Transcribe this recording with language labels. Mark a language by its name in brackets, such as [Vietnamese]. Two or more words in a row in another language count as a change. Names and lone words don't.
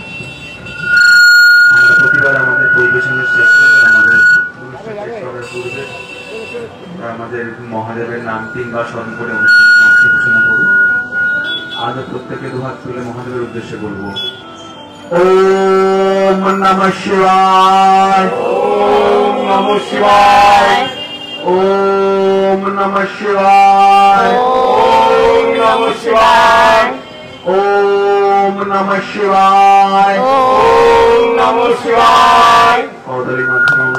[Bangla] আমরা প্রতিবার আমাদের পরিবেশনের শেষে আমাদের পূর্বে আমাদের মহাদেবের নাম কিংবা স্মরণ করে অনুষ্ঠান ঘোষণা করব। আজও প্রত্যেকে দুহাত তুলে মহাদেবের উদ্দেশ্যে বলবো [Sanskrit] ॐ नमः शिवाय, ॐ नमः शिवाय, ॐ नमः शिवाय, ॐ नमः शिवाय, ॐ नमः शिवाय, ॐ नमः शिवाय। [Bangla] করতালি মাধ্যমে